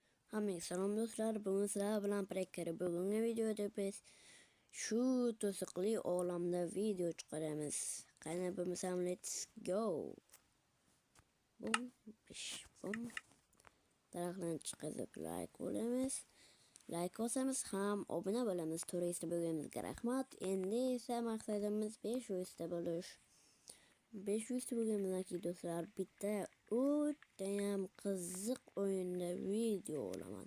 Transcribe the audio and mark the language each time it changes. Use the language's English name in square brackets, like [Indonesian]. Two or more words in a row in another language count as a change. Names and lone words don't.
[Uzbek] Hammaga salom do'stlar, bugun sizlar bilan Prekkeri. Bugungi videoda biz shu to'siqli olamda video chiqaramiz. Qani bo'lmasam [English] let's go. [Uzbek] Bum, bish, bum. Daraxtlarni chiqazib like olamiz. Like olsamiz ham obuna bo'lamiz. Turist bo'lganimizga rahmat. Endi esa maqsadimiz 500 ta bo'lish. 500 ta bo'lganimizdan keyin do'stlar bitta o'tayam qiziq o'yinda video olaman.